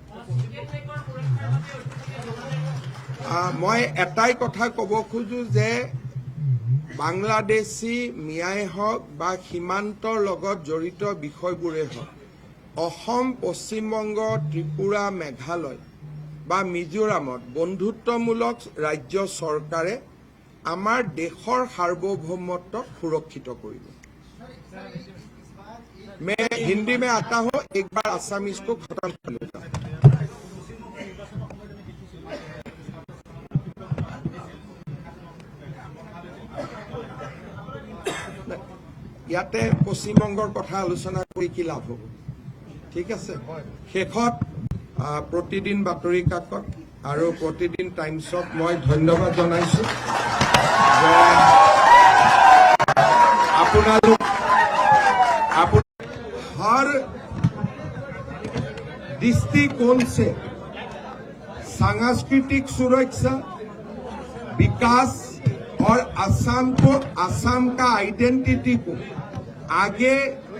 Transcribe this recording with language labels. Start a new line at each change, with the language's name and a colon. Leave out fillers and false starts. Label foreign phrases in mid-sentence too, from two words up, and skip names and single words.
Assamese: মই এটাই কথা ক'ব খোজো যে বাংলাদেশী মিয়াই হওক বা সীমান্তৰ লগত জড়িত বিষয়বোৰে হওক অসম পশ্চিমবংগ ত্ৰিপুৰা মেঘালয় বা মিজোৰামত বন্ধুত্বমূলক ৰাজ্য চৰকাৰে আমাৰ দেশৰ সাৰ্বভৌমত্বক সুৰক্ষিত কৰিব
Hindi: मैं हिंदी में आता हूं एक बार असमीज को खत्म कर लेता हूं
Assamese: ইয়াতে পশ্চিমবংগৰ কথা আলোচনা কৰি কি লাভ হ'ব ঠিক আছে শেষত প্ৰতিদিন বাতৰি কাকত আৰু প্ৰতিদিন টাইমছত মই ধন্যবাদ জনাইছো যে
Hindi: আপোনালোক हर दृष्टिकोण से सांस्कृतिक सुरक्षा विकास और असम का आइडेंटिटी को आगे